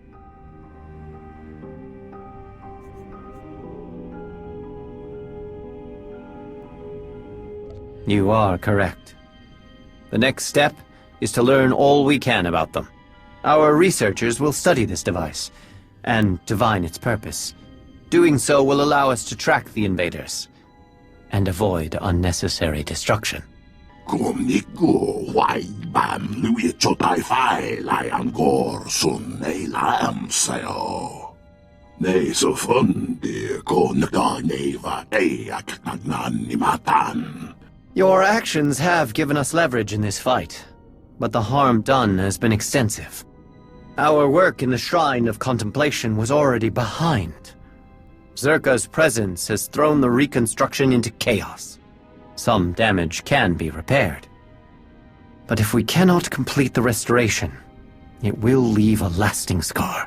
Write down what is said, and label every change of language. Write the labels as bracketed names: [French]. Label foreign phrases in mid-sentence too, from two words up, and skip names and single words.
[English] You are correct. The next step is to learn all we can about them. Our researchers will study this device and divine its purpose. Doing so will allow us to track the invaders and avoid unnecessary destruction. Kumniku wai bam lui chotai fai lai angor sun nei lam sayo. Nei so fun de ko naga neva e aknan ni matan. Your actions have given us leverage in this fight, but the harm done has been extensive. Our work in the Shrine of Contemplation was already behind. Zerka's presence has thrown the reconstruction into chaos. Some damage can be repaired. But if we cannot complete the restoration, it will leave a lasting scar.